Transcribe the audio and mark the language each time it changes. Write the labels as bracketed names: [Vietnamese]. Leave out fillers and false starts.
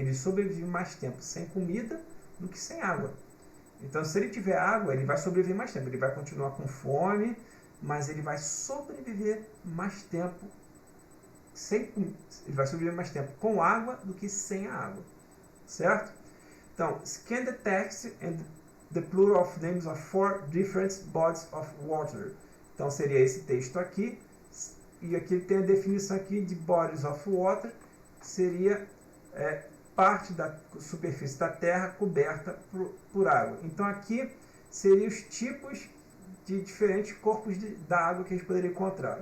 [Portuguese] Ele sobrevive mais tempo sem comida do que sem água. Então, se ele tiver água, ele vai sobreviver mais tempo. Ele vai continuar com fome, mas ele vai sobreviver mais tempo ele vai sobreviver mais tempo com água do que sem a água, certo? [English] Então, scan the text and the plural of names of 4 different bodies of water. [Portuguese] Então, seria esse texto aqui. E aqui tem a definição aqui de bodies of water, que seria parte da superfície da Terra coberta por água. Então aqui seriam os tipos de diferentes corpos da água que a gente poderia encontrar.